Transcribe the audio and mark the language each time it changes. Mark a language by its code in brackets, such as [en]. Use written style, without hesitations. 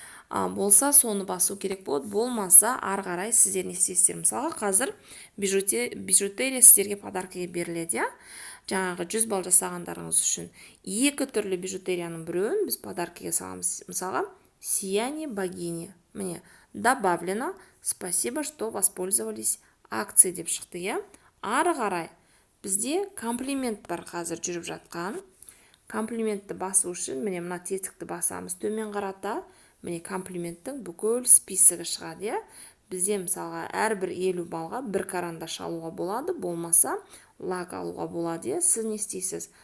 [kk] Болса соны басу керек болады, болмаса ары қарай сіздер не істейсіздер. Мысалға қазір бижутерия сіздерге подаркаға беріледі. Жаңағы 100 балл жасағандарыңыз үшін 2 түрлі бижутерияның біреуін біз подаркаға саламыз. Мысалға сияние богини. [ru] Міне добавлено, спасибо, что воспользовались акцией [kk] деп шықты. Ары қарай бізде комплимент бар қазір жүріп жатқан. Комплиментті басу үшін міне мына тетікті басамыз, төмен қарата. Міне комплименттің бүкіл списогі шығады. Бізде мысалға әрбір 50 балға бір карандаш алуға болады, болмаса лак алуға болады. Сіз не істейсіз?